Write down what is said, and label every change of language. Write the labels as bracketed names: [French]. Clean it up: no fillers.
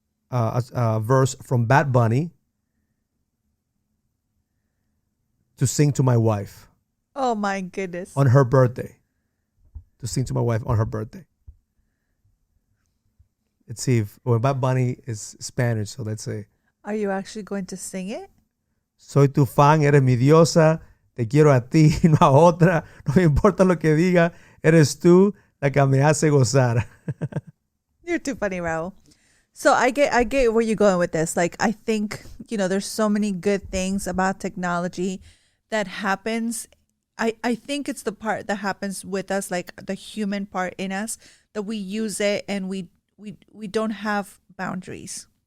[English] A verse from Bad Bunny to sing to my wife. Oh my goodness! On her birthday, to sing to my wife on her birthday. Let's see if Bad Bunny is Spanish, so let's say. Are you actually going to sing it? [Spanish] Soy tu fan, eres mi diosa, te quiero a ti, no a otra, no me importa lo que diga, eres tú la que me hace gozar. [English] You're too funny, Raul. So I get where you're going with this. Like, I think, there's so many good things about technology that happens. I think it's the part that happens with us, like the human part in us, that we use it and we don't have boundaries.